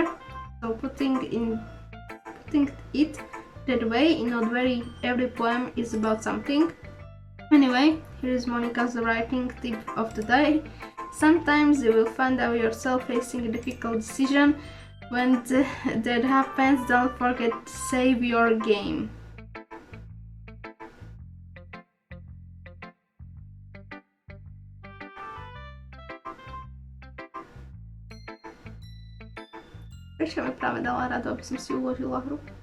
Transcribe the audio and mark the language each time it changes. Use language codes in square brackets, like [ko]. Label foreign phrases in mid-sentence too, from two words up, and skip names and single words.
[en] So putting it that way, not very every poem is about something. Anyway, here is Monika's writing tip of the day. Sometimes you will find out yourself facing a difficult decision. When that happens, don't forget to save your game. [sk] Prečo mi práve dala radu, aby som si uložila hru?